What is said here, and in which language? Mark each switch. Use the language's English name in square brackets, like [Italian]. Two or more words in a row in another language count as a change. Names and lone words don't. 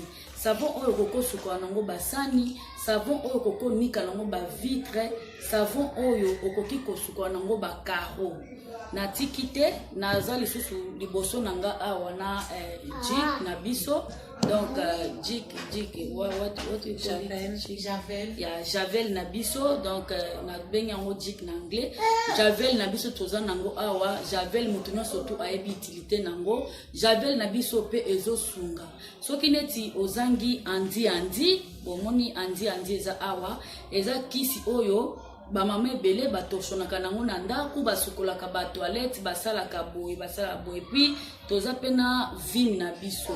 [Lingala] Savon oyo koko suka nango basani, savon oyo koko nika nango ba vitre, savon oyo okoki kosuka nango ba carreau. Na tikite na zali susu liboso nanga awa na jik na biso. [English] Donc jik what you call it? [Lingala] Javel. Ya javel na biso, donc na benga ngo jik na anglais. Javel na biso toza nango awa, javel mutuno surtout ayebi utilité nango. Javel na biso pe ezo sunga. Soki neti ozangi andi bomoni andi eza awa, eza kisi oyo ba mama ebele batoshonaka nango na ndako basukolaka ba toilette basala boye puis toza pena vim na biso.